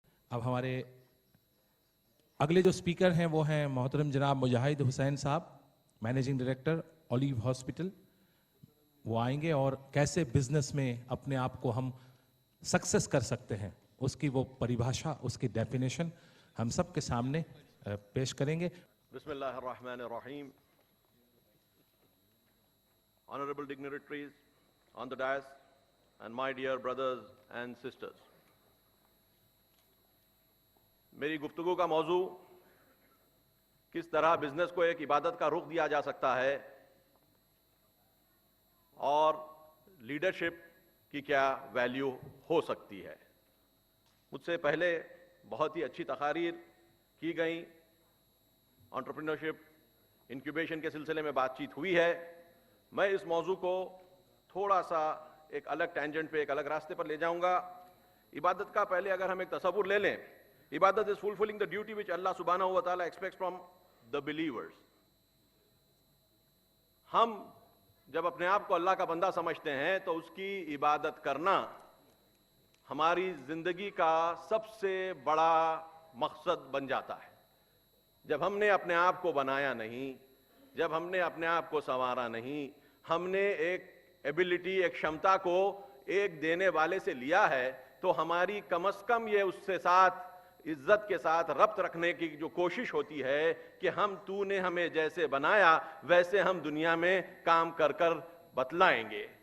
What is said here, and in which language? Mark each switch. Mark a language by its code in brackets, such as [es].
[ur] اب ہمارے اگلے جو اسپیکر ہیں وہ ہیں محترم جناب مجاہد حسین صاحب، مینیجنگ ڈائریکٹر اولیو ہاسپٹل. وہ آئیں گے اور کیسے بزنس میں اپنے آپ کو ہم سکسیس کر سکتے ہیں اس کی وہ پریبھاشا، اس کی ڈیفینیشن ہم سب کے سامنے پیش کریں گے. [ar] بسم اللہ الرحمن الرحیم. [en] Honorable dignitaries on the dais and my dear brothers and sisters. [ur] میری گفتگو کا موضوع کس طرح بزنس کو ایک عبادت کا رخ دیا جا سکتا ہے اور لیڈرشپ کی کیا ویلیو ہو سکتی ہے. مجھ سے پہلے بہت ہی اچھی تقاریر کی گئیں، انٹرپرینورشپ انکیوبیشن کے سلسلے میں بات چیت ہوئی ہے. میں اس موضوع کو تھوڑا سا ایک الگ ٹینجنٹ پہ، ایک الگ راستے پر لے جاؤں گا. [en] عبادت کا پہلے اگر ہم ایک تصور لے لیں، عبادت is fulfilling the duty which Allah subhanahu wa ta'ala expects from the believers. [ur] ہم جب اپنے آپ کو اللہ کا بندہ سمجھتے ہیں تو اس کی عبادت کرنا ہماری زندگی کا سب سے بڑا مقصد بن جاتا ہے. جب ہم نے اپنے آپ کو بنایا نہیں، جب ہم نے اپنے آپ کو سنوارا نہیں، ہم نے ایک ایبلٹی، ایک شمتا کو ایک دینے والے سے لیا ہے، تو ہماری کم از کم یہ اس سے ساتھ عزت کے ساتھ ربط رکھنے کی جو کوشش ہوتی ہے کہ تو نے ہمیں جیسے بنایا ویسے ہم دنیا میں کام کر کر بتلائیں گے.